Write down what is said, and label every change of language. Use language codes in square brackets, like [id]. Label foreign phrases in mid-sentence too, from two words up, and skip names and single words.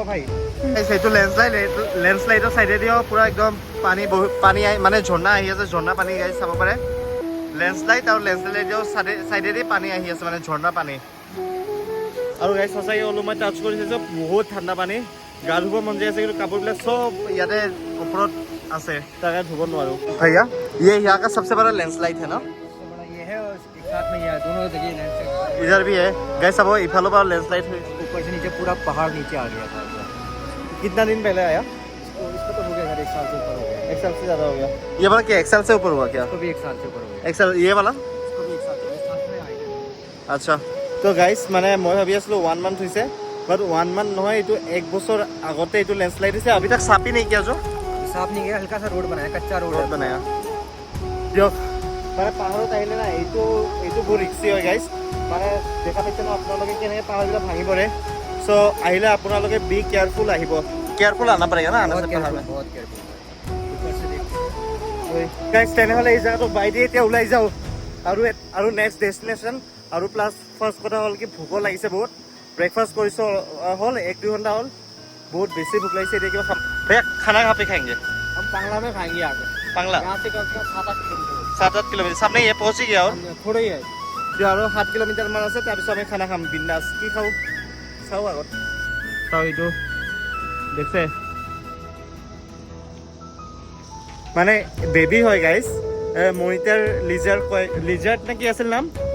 [as] ভাই সেইটো লেণ্ডশ্লাইডৰ চাইডেদিও পূৰা একদম পানী মানে ঝৰ্ণা আহি আছে ঝৰ্ণা পানী গাইজ চাব পাৰে লেণ্ডশ্লাইড আৰু লেণ্ডশ্লাইডৰ চাইডেদি পানী আহি আছে মানে ঝৰ্ণা পানী আৰু গাইজ সঁচাকৈ অলপ মই টাচ কৰিছোঁ যে বহুত ঠাণ্ডা পানী গা ধুব মন যায় আছে কিন্তু কাপোৰবিলাক চব ইয়াতে ওপৰত আছে তাৰ কাৰণে ধুব নোৱাৰোঁ [hi] भैया ये यहाँ का सबसे बड़ा लैंडस्लाइड है ना ये है और एक साथ में ये दोनों जगह लैंडस्लाइड इधर भी है गाइस अब इफालो पर लैंडस्लाइड हुई ऊपर से नीचे पूरा पहाड़ नीचे आ गया था कितना दिन पहले आया इसको तो हो गया सर 1 साल से ऊपर हो गया 1 साल से ज़्यादा हो गया ये वाला क्या 1 साल से ऊपर हुआ क्या इसको भी 1 साल से ऊपर हो गया 1 साल ये वाला इसको भी 1 साल में आया [as] अच्छा তো গাইজ মানে মই ভাবি আছিলোঁ 1 মান্থ হৈছে বাট 1 মান্থ নহয় এইটো 1 বছৰ আগতে এইটো লেণ্ডশ্লাইড হৈছে [hi] अभी तक साफ ही नहीं किया जो साफ नहीं गया हल्का सा रोड बनाया कच्चा रोड [as] बनाया দিয়ক মানে পাহাৰত আহিলে না এইটো বহুত ৰিক্সি হয় গাইজ মানে দেখা পাইছে ন আপোনালোকে কেনেকৈ পাহাৰবিলাক ভাঙি পৰে চ' আহিলে আপোনালোকে [en] be careful [as] আহিব কেয়াৰফুল [hi] आना पड़ेगा ना बहुत केयरफुल ऊपर से देखिए [as] গাইজ তেনেহ'লে এই জেগাটো বাই দিয়ে এতিয়া ওলাই যাওঁ আৰু [en] next destination [as] আৰু [en] plus first [as] কথা হ'ল কি ভোকো লাগিছে বহুত ব্ৰেকফাষ্ট কৰিছোঁ হ'ল 1-2 ঘণ্টা হ'ল [hi] बहुत बेसी भूख लगी है देखिए भैया खाना कहाँ पे खाएंगे हम पांगला में खाएंगे आगे पांगला यहाँ से कम से कम 7-8 किलोमीटर सामने ये पहुँच ही गया और थोड़ा ही है [as] আৰু 7 কিলোমিটাৰ মান আছে তাৰপিছত আমি খানা খাম বিন্দাছ কি খাওঁ চাওঁ আগত চাওঁ এইটো দেখছে মানে বেবী হয় গাইজ [en] monitor lizard [as] নে কি আছিল নাম